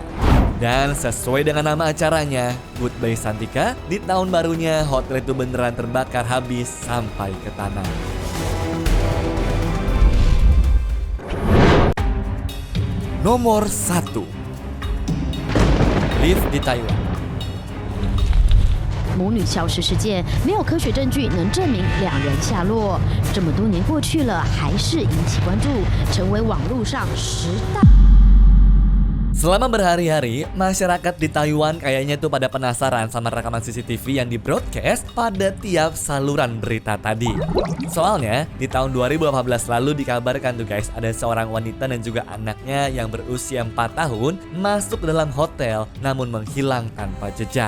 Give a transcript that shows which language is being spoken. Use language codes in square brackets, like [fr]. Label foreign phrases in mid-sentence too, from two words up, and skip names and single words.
[id] Dan sesuai dengan nama acaranya, Goodbye Santika, di tahun barunya hotel itu beneran terbakar habis sampai ke tanah. Nomor 1. Live di Taiwan. [zh] 母女消失事件没有科学证据能证明2人下落，这么多年过去了，还是引起关注，成为网络上10大。 [id] Selama berhari-hari, masyarakat di Taiwan kayaknya tuh pada penasaran sama rekaman CCTV yang di-broadcast pada tiap saluran berita tadi. Soalnya, di tahun 2018 lalu dikabarkan tuh guys, ada seorang wanita dan juga anaknya yang berusia 4 tahun masuk ke dalam hotel namun menghilang tanpa jejak.